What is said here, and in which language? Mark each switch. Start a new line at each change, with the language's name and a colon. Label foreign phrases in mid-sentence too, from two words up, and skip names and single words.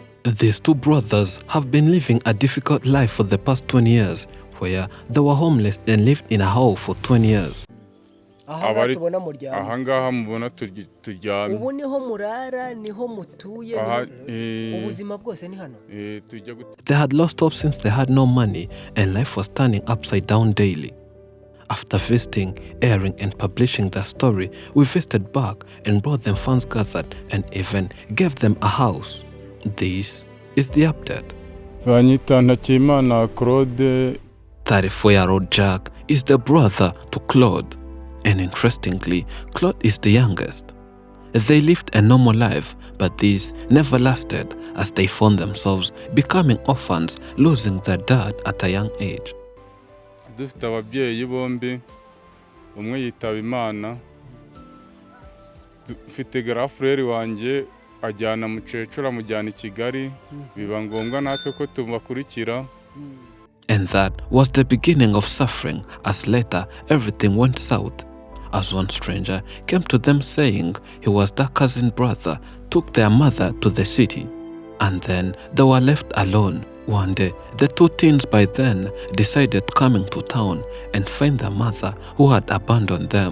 English: These two brothers have been living a difficult life for the past 20 years, where they were homeless and lived in a hole for 20 years.
Kinyarwanda: Ahangaha mubona turyamye. Ubu niho murara, niho mutuye, ubuzima bwose ni hano.
English: They had lost hope since they had no money and life was turning upside down daily. After visiting, airing and publishing their story, we visited back and brought them funds gathered and even gave them a house. This is the update.
Kinyarwanda: Banyita Ntakimana Claude.
English: 34-year-old Jack is the brother to Claude. And interestingly, Claude is the youngest. They lived a normal life, but this never lasted as they found themselves becoming orphans, losing their dad at a young age.
Kinyarwanda: Dufite ababyeyi bombi, umwe yitaba Imana. Mfite grafrere wanjye ajyana mukecuru amujyana I Kigali, biba ngombwa natwe ko tubakurikira.
English: And that was the beginning of suffering, as later everything went south. As one stranger came to them saying he was their cousin brother, took their mother to the city. And then they were left alone. One day, the two teens by then decided coming to town and find their mother who had abandoned them.